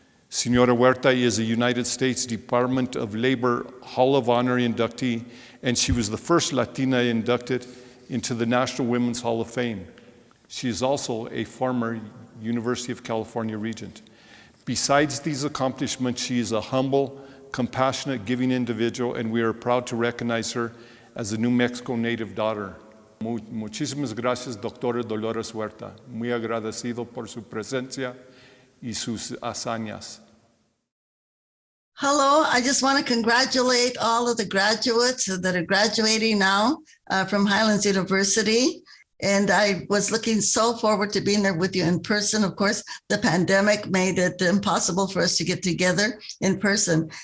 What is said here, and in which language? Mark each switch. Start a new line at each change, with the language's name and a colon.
English: Señora Huerta is a United States Department of Labor Hall of Honor inductee, and she was the first Latina inducted into the National Women's Hall of Fame. She is also a former University of California regent. Besides these accomplishments, she is a humble, compassionate, giving individual, and we are proud to recognize her as a New Mexico native daughter.
Spanish: Muchísimas gracias, Doctora Dolores Huerta. Muy agradecido por su presencia y sus hazañas.
English: Hello, I just want to congratulate all of the graduates that are graduating now from Highlands University. And I was looking so forward to being there with you in person. Of course, the pandemic made it impossible for us to get together in person.